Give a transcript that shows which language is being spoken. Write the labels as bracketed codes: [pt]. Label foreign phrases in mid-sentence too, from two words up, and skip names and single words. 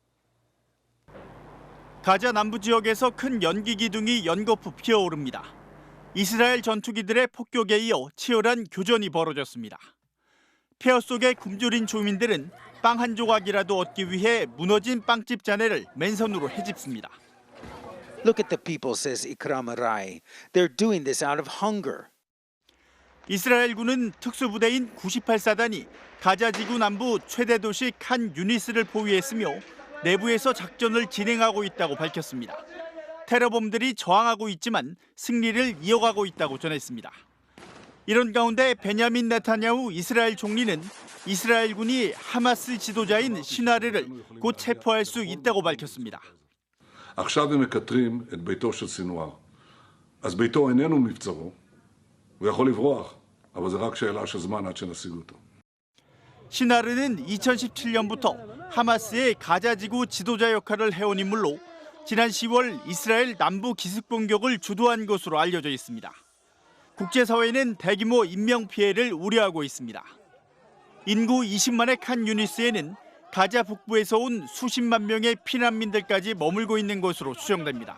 [ko] 가자 남부 지역에서 큰 연기 기둥이 연거푸 피어오릅니다. 이스라엘 전투기들의 폭격에 이어 치열한 교전이 벌어졌습니다. 폐허 속에 굶주린 주민들은 빵 한 조각이라도 얻기 위해 무너진 빵집 잔해를 맨손으로 헤집습니다. [en] Look at the people, says Ikram Arai. They're doing this out of hunger. [ko] 이스라엘군은 특수부대인 98사단이 가자지구 남부 최대 도시 칸 유니스를 포위했으며 내부에서 작전을 진행하고 있다고 밝혔습니다. 테러범들이 저항하고 있지만 승리를 이어가고 있다고 전했습니다. 이런 가운데 베냐민 네타냐후 이스라엘 총리는 이스라엘군이 하마스 지도자인 시나르를 곧 체포할 수 있다고 밝혔습니다. [he] עכשיו הם מקטרים את ביתו של סינואר. אז ביתו איננו מבצרו. הוא יכול לברוח, אבל זה רק שאלה של זמן עד שנשיג אותו. [ko] 시나르는 2017년부터 하마스의 가자지구 지도자 역할을 해온 인물로 지난 10월 이스라엘 남부 기습 공격을 주도한 것으로 알려져 있습니다. 국제사회는 대규모 인명피해를 우려하고 있습니다. 인구 20만의 칸 유니스에는 가자 북부에서 온 수십만 명의 피난민들까지 머물고 있는 것으로 추정됩니다.